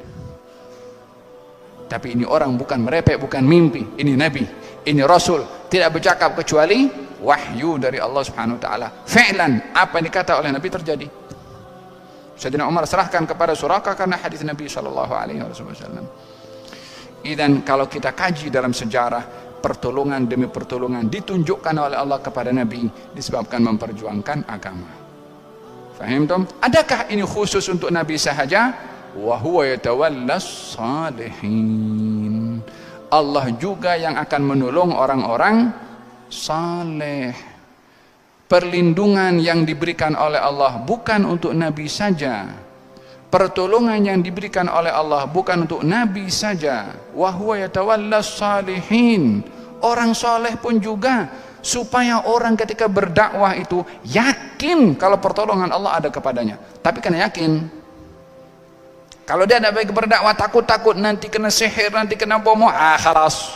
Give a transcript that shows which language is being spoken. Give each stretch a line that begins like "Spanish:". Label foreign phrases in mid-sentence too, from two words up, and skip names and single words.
Malay: Tapi ini orang bukan merepek, bukan mimpi, ini Nabi, ini Rasul, tidak bercakap kecuali wahyu dari Allah
Arabic: سبحانه وتعالى.
Malay: Fi'lan, apa yang dikata oleh Nabi terjadi. Sayyidina Umar serahkan kepada Suraqah karena hadis Nabi
Arabic: صلى الله عليه وسلم.
Malay: Dan kalau kita kaji dalam sejarah, pertolongan demi pertolongan ditunjukkan oleh Allah kepada Nabi disebabkan memperjuangkan agama. Fahimtum? Adakah ini khusus untuk Nabi sahaja?
Arabic: وهو يتولى الصالحين.
Malay: Allah juga yang akan menolong orang-orang saleh. Perlindungan yang diberikan oleh Allah bukan untuk Nabi saja. Pertolongan yang diberikan oleh Allah bukan untuk Nabi saja.
Arabic: وهو يتولى الصالحين.
Malay: Orang soleh pun juga, supaya orang ketika berdakwah itu yakin kalau pertolongan Allah ada kepadanya. Tapi kena yakin. Kalau dia tidak baik berdakwah, takut-takut nanti kena sihir, nanti kena bomo, khalas.